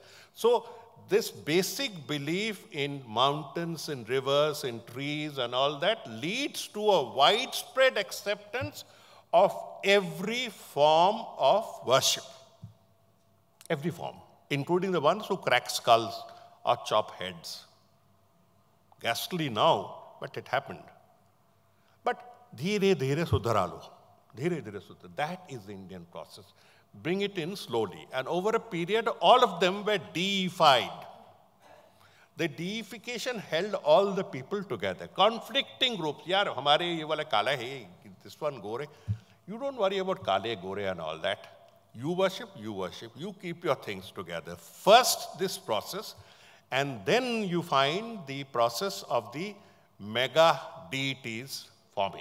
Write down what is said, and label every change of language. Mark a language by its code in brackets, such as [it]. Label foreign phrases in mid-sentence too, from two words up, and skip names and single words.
[en] So this basic belief in mountains, in rivers, in trees and all that leads to a widespread acceptance of every form of worship. Every form, including the ones who crack skulls or chop heads. Ghastly now, but it happened. [hi] But धीरे धीरे सुधारलो. धीरे धीरे सुधार. [en] That is the Indian process. Bring it in slowly. And over a period, all of them were deified. The deification held all the people together. Conflicting groups. [hi] यार, हमारे ये वाला काला है, [en] this one [hi] gore. [en] You don't worry about [hi] काले, गोरे [en] and all that. You worship, you keep your things together. First, this process, and then you find the process of the mega deities forming.